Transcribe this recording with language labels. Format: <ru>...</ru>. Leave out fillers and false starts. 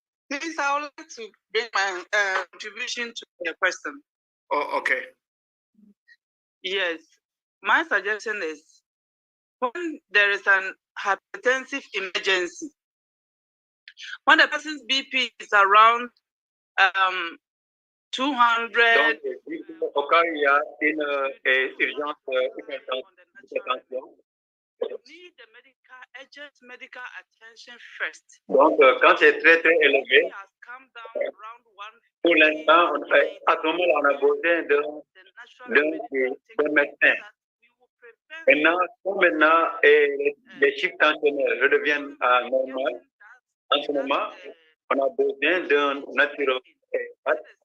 <en>Please, I would like to bring my contribution to the question. Oh, okay. Yes. My suggestion is when there is an hypertensive emergency, when the person's BP is around 200.</en> <fr>Donc, au cas où il y a une urgence hypertension,</fr> <en>need the urgent medical attention first.</en> <fr>Donc, quand c'est très très élevé, pour l'instant, à ce moment-là, on a besoin d'un médecin. Maintenant, les chiffres tensionnels redeviennent normaux. En ce moment, on a besoin d'un naturopathe.</fr>